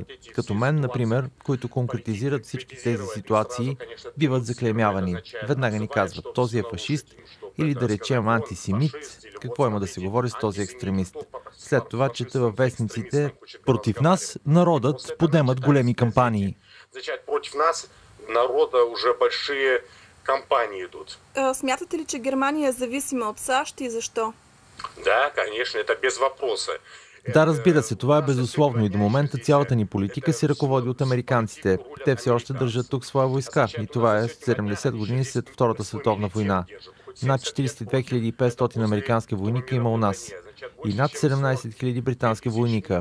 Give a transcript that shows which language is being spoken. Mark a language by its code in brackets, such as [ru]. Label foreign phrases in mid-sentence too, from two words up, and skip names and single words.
[bg] Като мен, например, които конкретизират всички тези ситуации, биват заклеймявани. Веднага ни казват, този е фашист или да речем антисемит. Какво има да се говори с този екстремист? След това чета във вестниците, против нас народът подемат големи кампании. [ru] Против нас народа уже большие кампании идут. [bg] Смятате ли, че Германия е зависима от САЩ и защо? [ru] Да, конечно, это без вопроса. [bg] Да, разбира се, това е безусловно и до момента цялата ни политика се ръководи от американците. Те все още държат тук своя войска и това е 70 години след Втората световна война. Над 42 500 американски войника има у нас и над 17 000 британски войника.